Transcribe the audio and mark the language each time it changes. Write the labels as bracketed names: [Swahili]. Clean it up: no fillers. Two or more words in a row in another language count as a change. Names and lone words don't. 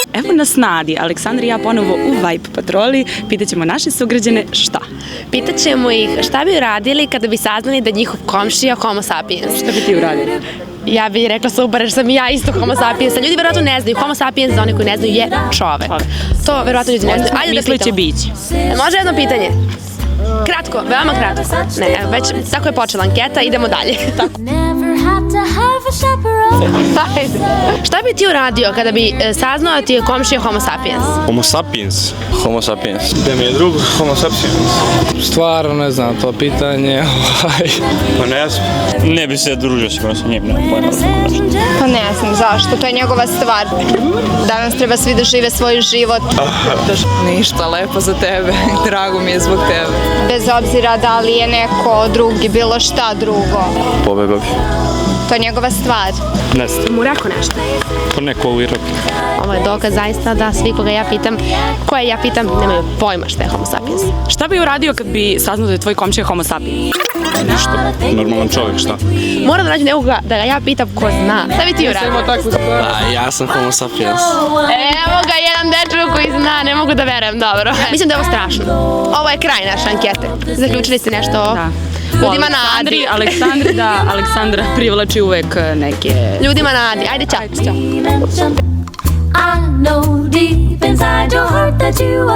[Serbian] Kako nas nadi? Aleksandar i ja ponovo u Vibe patroli. Pitaćemo naše sugrađane šta? Pitaćemo ih šta bi uradili kada bi saznali da njihov komšija [Latin] homo sapiens. [Serbian] Šta bi ti uradili? Ja bih rekla super, jer sam i ja isto [Latin] homo sapiens. [Serbian] Ljudi verovatno ne znaju. [Latin] Homo sapiens, [Serbian] za one koji ne znaju, je čovek. To verovatno ljudi ne znaju. Ajde da Misleće pitamo. biće. Može jedno pitanje? Kratko, veoma kratko. Ne, već tako je počela anketa, idemo dalje. Ajde. Šta bi ti uradio kada bi saznao da ti je komšija [Latin] homo sapiens? Homo sapiens. Homo sapiens. [Serbian] Da mi je drug [Latin] homo sapiens. [Serbian] Stvarno ne znam to pitanje. Pa ne znam. Ne bi se družio sigurno sa njim, nema pojma. Pa ne znam zašto, to je njegova stvar. Danas treba svi da žive svoj život. Ništa, lepo za tebe. Drago mi je zbog tebe. Bez obzira da li je neko drugi, bilo šta drugo. Pobegao bi. To je njegova stvar. Ne znam. Mu rekao nešto. Pa neko u Iraku. Ovo je dokaz zaista da svi koga ja pitam, koje ja pitam, nemaju pojma šta je [Latin] homo sapiens. [Serbian] Šta bi uradio kad bi saznao da je tvoj komšija [Latin] homo sapiens? [Serbian] Ništa. Normalan čovjek, šta? Moram da nađem nekoga da ga ja pitam ko zna. Šta bi ti uradio? Ja sam [Latin] homo sapiens. [Serbian] Evo ga jedan dečko koji zna, ne mogu da verujem, dobro. Mislim da je ovo strašno. Ovo je kraj naše ankete. Zaključili ste nešto o ljudima nadi. Aleksandra privlači uvek neke... Ljudima nadi. Ajde, ćao. [English] I know deep inside your heart that you